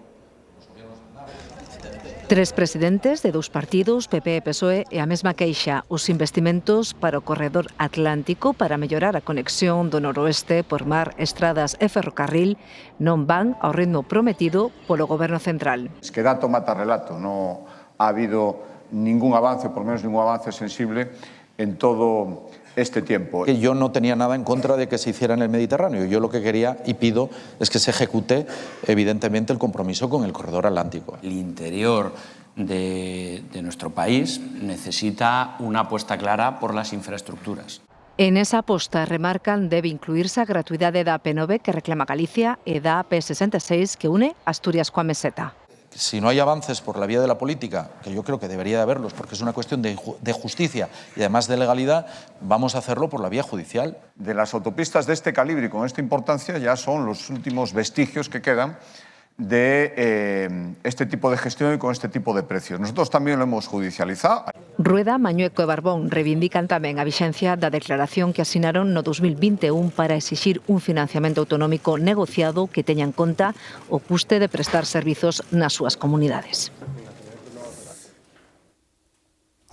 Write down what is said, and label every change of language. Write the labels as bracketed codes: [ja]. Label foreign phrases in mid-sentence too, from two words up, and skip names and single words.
[gl] Tres presidentes de dous partidos, PP e PSOE, e a mesma queixa, os investimentos para o corredor atlántico para mellorar a conexión do noroeste por mar, estradas e ferrocarril non van ao ritmo prometido polo Goberno Central. [es] Es que dato mata relato, non ha habido ningún avance, por lo menos ningún avance sensible en todo este tiempo. Yo no tenía nada en contra de que se hiciera en el Mediterráneo. Yo lo que quería y pido es que se ejecute, evidentemente, el compromiso con el corredor atlántico. El interior de nuestro país necesita una apuesta clara por las infraestructuras. [gl] En esa aposta remarcan debe incluirse a gratuidade da AP9 que reclama Galicia e da AP66 que une Asturias coa Meseta. [es] Si no hay avances por la vía de la política, que yo creo que debería de haberlos, porque es una cuestión de justicia y además de legalidad, vamos a hacerlo por la vía judicial. De las autopistas de este calibre y con esta importancia ya son los últimos vestigios que quedan de este tipo de gestión y con este tipo de precios. Nosotros también lo hemos judicializado. [gl] Rueda, Mañueco e Barbón reivindican tamén a vixencia da declaración que asinaron no 2021 para exixir un financiamento autonómico negociado que teña en conta o custe de prestar servizos nas súas comunidades.